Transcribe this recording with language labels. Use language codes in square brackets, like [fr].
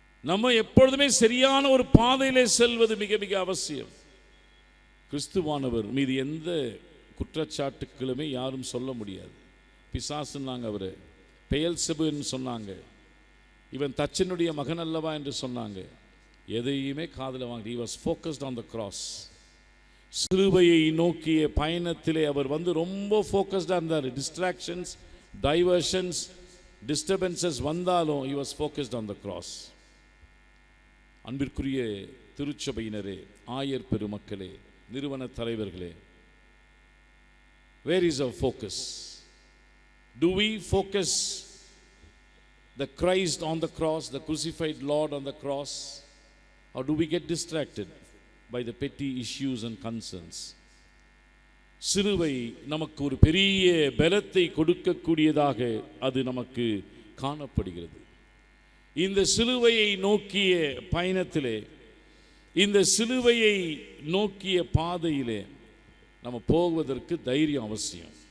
[ta] நம்ம எப்பொழுதுமே சரியான ஒரு பாதையிலே செல்வது மிக மிக அவசியம். கிறிஸ்துவானவர் மீது எந்த குற்றச்சாட்டுக்களுமே யாரும் சொல்ல முடியாது. பிசாசுன்னாங்க, அவர் பெயல்செபூன்னு சொன்னாங்க, இவன் தச்சனுடைய மகன் அல்லவா என்று சொன்னாங்க. எதையுமே காதில் வாங்கி he was focused on the cross. சிலுவையை நோக்கிய பயணத்திலே அவர் ரொம்ப ஃபோக்கஸ்டாக இருந்தார். டிஸ்ட்ராக்ஷன்ஸ், டைவர்ஷன்ஸ், டிஸ்டர்பன்சஸ் வந்தாலும் he was focused on the cross. அன்பிற்குரிய திருச்சபையினரே, ஆயர் பெருமக்களே, நிறுவன தலைவர்களே, where is our focus? [en] Do we focus the Christ on the cross, the crucified Lord on the cross, or do we get distracted by the petty issues and concerns? [ta] சிலுவை நமக்கு ஒரு பெரிய பலத்தை கொடுக்கக்கூடியதாக அது நமக்கு காணப்படுகிறது. இந்த சிலுவையை நோக்கிய பயணத்திலே, இந்த சிலுவையை நோக்கிய பாதையிலே நம்ம போவதற்கு தைரியம் அவசியம்.